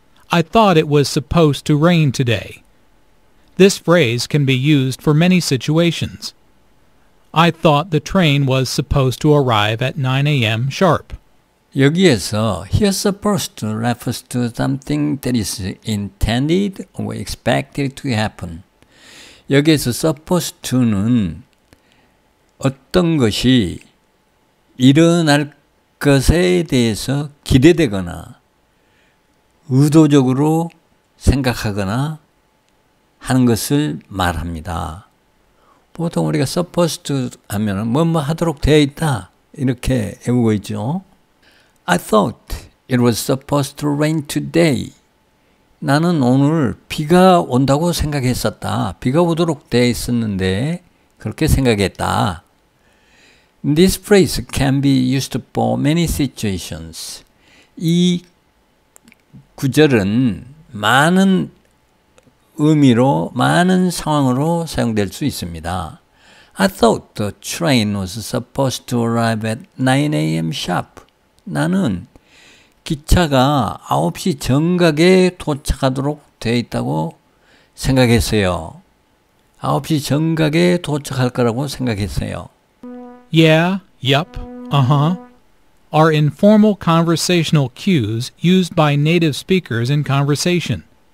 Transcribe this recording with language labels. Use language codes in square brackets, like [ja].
[en] I thought it was supposed to rain today. This phrase can be used for many situations. I thought the train was supposed to arrive at 9 a.m. sharp. [ko] 여기에서 [en] here supposed to refers to something that is intended or expected to happen. [ko] 여기에서 supposed to는 어떤 것이 일어날 것에 대해서 기대되거나 의도적으로 생각하거나 하는 것을 말합니다. 보통 우리가 supposed to 하면은 뭐뭐 하도록 되어 있다 이렇게 외우고 있죠. [en] I thought it was supposed to rain today. [ko] 나는 오늘 비가 온다고 생각했었다. 비가 오도록 되어 있었는데 그렇게 생각했다. [en] This phrase can be used for many situations. [ko] 이 구절은 많은 의미로 많은 상황으로 사용될 수 있습니다. [en] I thought the train was supposed to arrive at 9 a.m. sharp. [ko] 나는 기차가 9시 정각에 도착하도록 되어 있다고 생각했어요. 9시 정각에 도착할 거라고 생각했어요. [en] Yeah, yup, uh-huh. are informal conversational cues used by native speakers in conversation.